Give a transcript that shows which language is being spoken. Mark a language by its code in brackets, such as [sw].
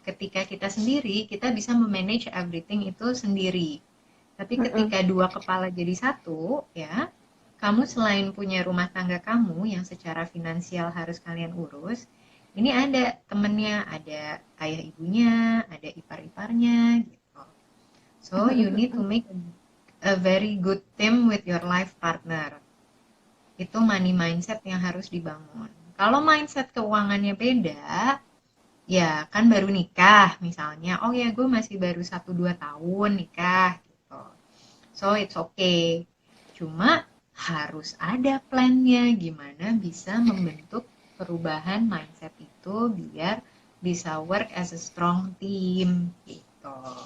[id] Ketika kita sendiri, kita bisa memanage everything itu sendiri. Tapi Mm-mm. ketika dua kepala jadi satu, ya, kamu selain punya rumah tangga kamu yang secara finansial harus kalian urus, ini ada temennya, ada ayah ibunya, ada ipar-iparnya, gitu. [en] So, you need to make a very good team with your life partner. [id] Itu money mindset yang harus dibangun. Kalau mindset keuangannya beda, ya kan baru nikah misalnya, oh ya gue masih baru 1-2 tahun nikah gitu. [en] So it's okay. [id] Cuma harus ada plannya gimana bisa membentuk perubahan mindset itu biar bisa [en] work as a strong team [id] gitu.